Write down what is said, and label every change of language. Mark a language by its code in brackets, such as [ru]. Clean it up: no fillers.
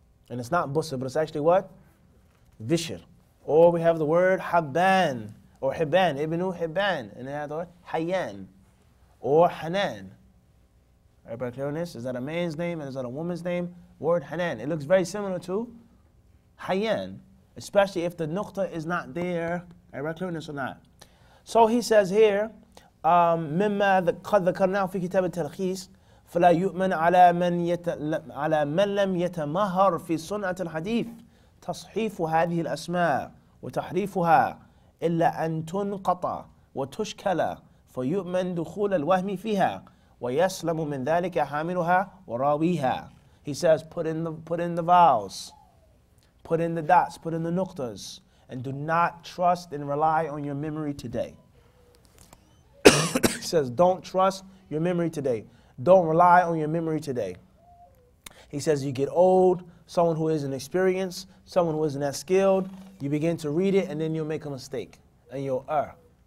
[en] And it's not Busr, but it's actually what? Bishr. Or we have the word Habban, or Hibban, Ibn Hibban. And they have the word Hayyan, or Hanan. Everybody clear on this? Is that a man's name and is that a woman's name? Word Hanan. It looks very similar to Hayyan, especially if the nuqta is not there. Everybody clear on this or not? So he says here, [ar] مما قد ذكرناه في كتاب التلخيص فلا يؤمن على من لم يتمهر في صنعة الحديث تصحيف هذه الأسماء وتحريفها إلا أن تنقطع وتشكل فيؤمن دخول الوهم فيها ويسلم من ذلك حاملها وراويها. [en] He says put in the vowels, put in the dots, put in the nuqtas, and do not trust and rely on your memory today. He says don't trust your memory today. Don't rely on your memory today. He says you get old, someone who isn't experienced, someone who isn't that skilled, you begin to read it and then you'll make a mistake and you'll err.